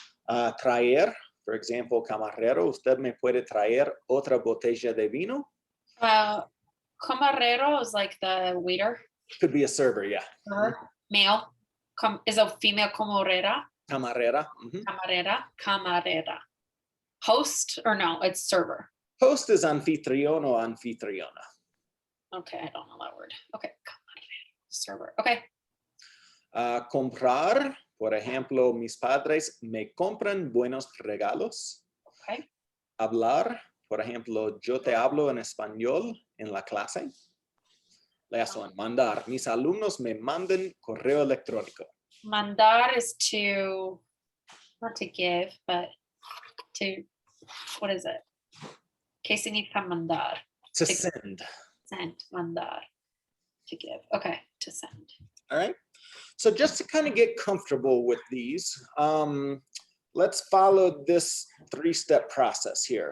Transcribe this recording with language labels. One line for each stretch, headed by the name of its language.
Spanish: Traer,
English: for example,
Spanish: camarero, usted me puede traer otra botella de vino.
English: Camarero is like the waiter. Could be a server, yeah. Male is a female camarera.
Spanish: Camarera.
English: Camarera. Host or no, it's server. Host is
Spanish: anfitrión o anfitriona.
English: Okay, I don't know that word. Okay, server. Okay.
Spanish: Comprar, por ejemplo, mis padres me compran buenos regalos.
English: Okay.
Spanish: Hablar, por ejemplo, yo te hablo en español en la clase.
English: Last one,
Spanish: mandar. Mis alumnos me mandan correo electrónico.
English: Mandar is to, not to give, but to, what is it?
Spanish: ¿Qué significa mandar?
English: To send. Send, mandar. To give. Okay, to send. All right. So just to kind of get comfortable with these, let's follow this three-step process here.